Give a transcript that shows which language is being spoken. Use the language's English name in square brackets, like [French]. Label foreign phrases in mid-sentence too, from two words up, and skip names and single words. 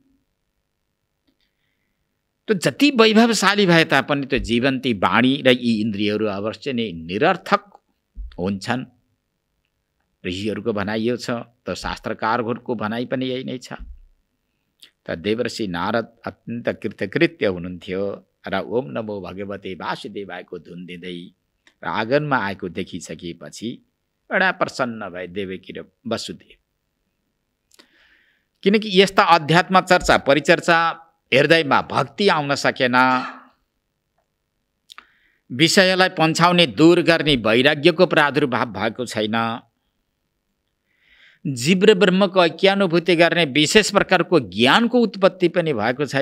[Nepali] त जति वैभवशाली भए तापनि त्यो जीवन ती वाणी र यी इन्द्रियहरू अवश्य नै निरर्थक हुन्छन्। ऋषिहरूको भनाइ यो छ, त शास्त्रकारहरूको भनाइ पनि यही नै छ। त देवर्षि नारद अत्यन्त कृतकृत्य हुनुहुन्थ्यो र [Sanskrit] ओम नमो भगवते वासुदेवायको [Nepali] धुन दिँदै र आँगनमा आएको देखिसकेपछि बडा प्रसन्न भए देवकी र वसुदेव। किनकि यस्ता अध्यात्म चर्चा परिचर्चा हृदयमा भक्ति आउन सकेन, विषयलाई पन्छाउने दूर गर्ने वैराग्यको प्रादुर्भाव भएको छैन, जीव र ब्रह्मको ऐक्यानुभूति गर्ने विशेष प्रकारको ज्ञानको उत्पत्ति पनि भएको छैन।